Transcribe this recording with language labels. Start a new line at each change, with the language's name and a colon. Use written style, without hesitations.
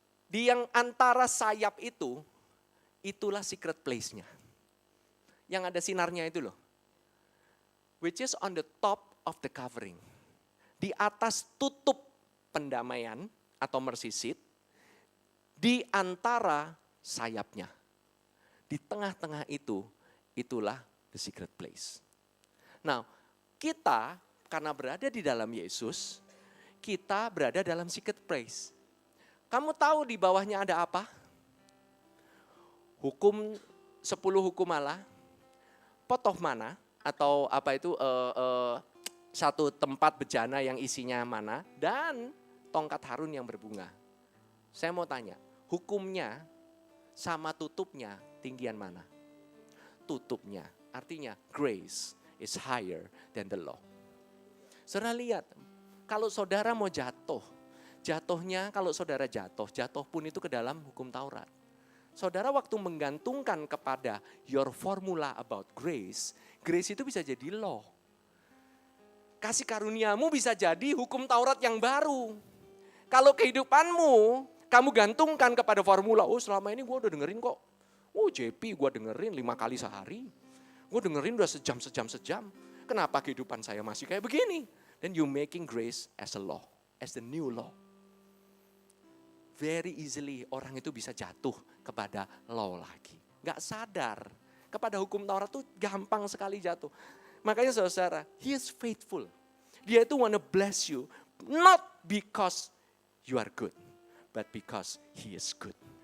Indonesian: Di yang antara sayap itu, itulah
English: secret place-
Indonesian: nya. Yang ada sinarnya itu loh.
English: Which is on the top of the covering.
Indonesian: Di atas tutup pendamaian atau
English: mercy seat.
Indonesian: Di antara sayapnya. Di tengah-tengah itu, itulah
English: the secret place.
Indonesian: Nah, kita karena berada di dalam Yesus, kita berada dalam
English: secret place.
Indonesian: Kamu tahu di bawahnya ada apa? 10 hukum Allah,
English: pot of mana,
Indonesian: atau apa itu satu tempat bejana yang isinya mana, dan tongkat Harun yang berbunga. Saya mau tanya, hukumnya sama tutupnya tinggian mana? Tutupnya, artinya
English: grace is higher than the law.
Indonesian: Saudara lihat, kalau saudara mau jatuhnya kalau saudara jatuh pun itu ke dalam hukum Taurat. Saudara waktu menggantungkan kepada
English: your formula about grace, grace
Indonesian: itu bisa jadi
English: law.
Indonesian: Kasih karuniamu bisa jadi hukum Taurat yang baru. Kalau kehidupanmu, kamu gantungkan kepada formula, selama ini gue udah dengerin kok. JP gue dengerin 5 kali sehari. Gue dengerin udah sejam. Kenapa kehidupan saya masih kayak begini?
English: Then you making grace as a law, as the new law. Very easily
Indonesian: orang itu bisa jatuh kepada
English: law
Indonesian: lagi. Gak sadar. Kepada hukum Taurat tuh gampang sekali jatuh. Makanya saudara,
English: He is faithful.
Indonesian: Dia itu
English: wanna bless you. Not because you are good, but because He is good.